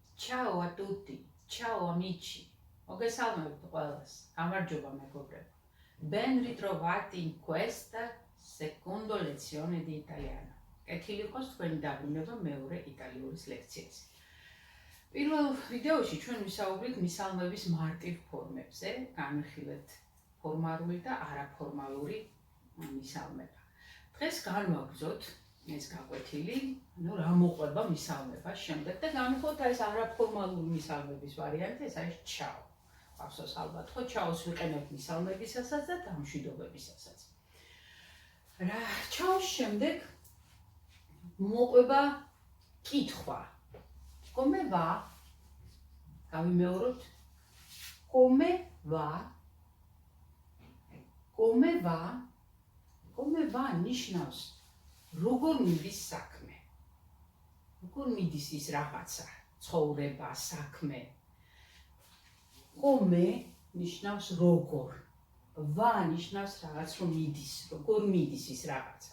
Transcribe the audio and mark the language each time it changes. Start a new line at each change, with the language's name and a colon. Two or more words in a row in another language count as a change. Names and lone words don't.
Italian: Ciao a tutti, ciao amici.
Georgian: Mოგესალმებით ყველას. გამარჯობა მეგობრებო.
Italian: Ben ritrovati in questa secondo lezione di italiano.
Georgian: კეთილი იყოს თქვენი დაბრუნება მეორე იტალიურის ლექციაზე. პირველ ვიდეოში ჩვენ ვისაუბრეთ მისალმების მარტივ ფორმებზე, განვიხილეთ ფორმალური და არაფორმალური მისალმება. დღეს განვაგრძოთ ეს გაკვეთილი, რა მოყვება მისალმებას შემდეგ და განვიხილოთ ეს არაფორმალური მისალმების ვარიანტი, ეს არის ciao. Ახსოვს ალბათ, ხო ciao-ს ვიყენებთ მისალმებისასაც და დამშვიდობებისასაც. რა ciao-ს შემდეგ მოყვება კითხვა.
Italian: Come va? Გავიმეოროთ. Come va? Come va? Come va
Georgian: ნიშნავს როგორ მიდის საქმე. როგორ მიდის ის რაღაცა, ცხოვრება, საქმე. Come ნიშნავს როგორ. Va ნიშნავს რაღაც რომ მიდის, როგორ მიდის ის რაღაცა.